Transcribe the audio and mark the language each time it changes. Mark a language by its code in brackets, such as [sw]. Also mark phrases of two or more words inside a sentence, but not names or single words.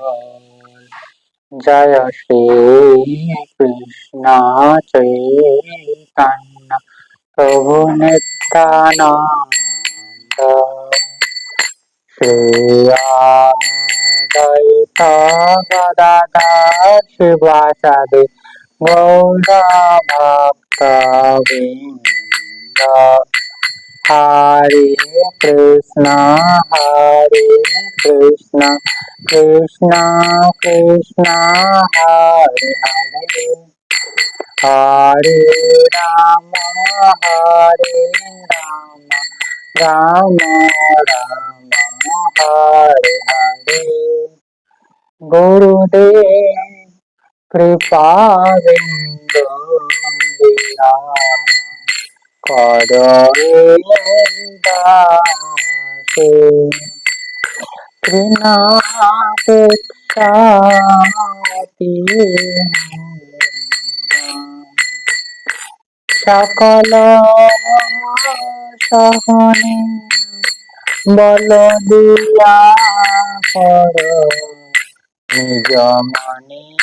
[bn] জয় শ্রী কৃষ্ণ চৈতন্য প্রভু নিত্যানন্দ শ্রী অদ্বৈত গদাধর শিবাসাদি গৌর ভক্ত বৃন্দ। Hare Krishna, Hare Krishna, Krishna Krishna, Hare Hare, Hare Rama, Hare Rama, Rama Rama, Hare Hare. গুরুদেব কৃপা বিন্দু দিরা করদাসে তৃণাপেক্ষাতি সকল সহনে বল দিয়া কর নিজ মনে